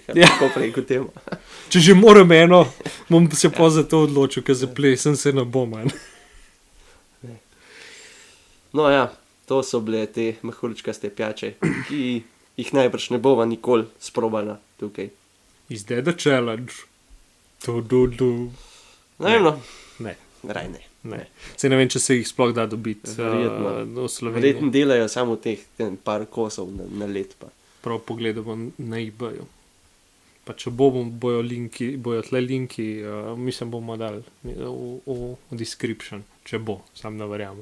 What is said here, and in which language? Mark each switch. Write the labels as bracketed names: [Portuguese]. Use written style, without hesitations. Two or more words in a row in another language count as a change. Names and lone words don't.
[Slovenian] Ja. tako preko temu. če že moram eno, bom se pa za to odločil, ker za plesen se ne bom. No ja, to so bile te mahurčkaste pijače, ki jih najbrž ne bova nikoli sprobana tukaj. [English] Is that a challenge? Do. [Slovenian] Ne vem, no, Ne, raj ne. ne. Se ne vem, če se jih sploh da dobiti Verjetno. v Sloveniji. Verjetno delajo samo teh par kosov na let pa. Prav pogledamo na eBayu. Pa če bojo tle linki, mislim, bomo dali v description, če bo, sam ne verjamem.